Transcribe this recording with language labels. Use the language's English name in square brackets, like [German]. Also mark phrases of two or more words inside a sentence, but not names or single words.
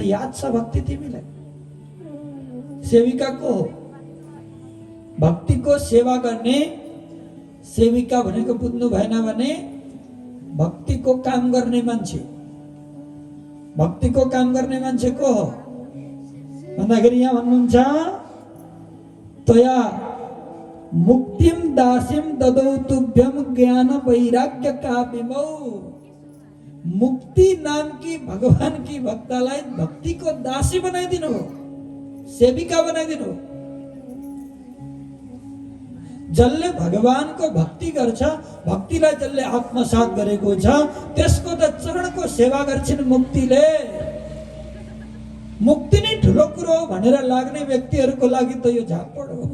[Nepali] याद छ भक्ति तिमीलाई? सेविका को हो? भक्तिको सेवा गर्ने सेविका भनेको बुझ्नु भएन भने भक्तिको काम गर्ने मान्छे। भक्तिको काम गर्ने मान्छे को हो भन्दाखेरि यहाँ भन्नुहुन्छ [Sanskrit] तया मुक्तिम दासिम ददौ तुभ्यम ज्ञान वैराग्य काव्यमौ। [Nepali] मुक्ति नाम की भगवान की भक्तलाई भक्तिको दासी बनाइदिनु हो, सेविका बनाइदिनु हो। जसले भगवानको भक्ति गर्छ, भक्तिलाई जसले आत्मसात गरेको छ, त्यसको त चरणको सेवा गर्छिन् मुक्तिले। मुक्ति नै ठुलो कुरो हो भनेर लाग्ने व्यक्तिहरूको लागि त यो झापड हो।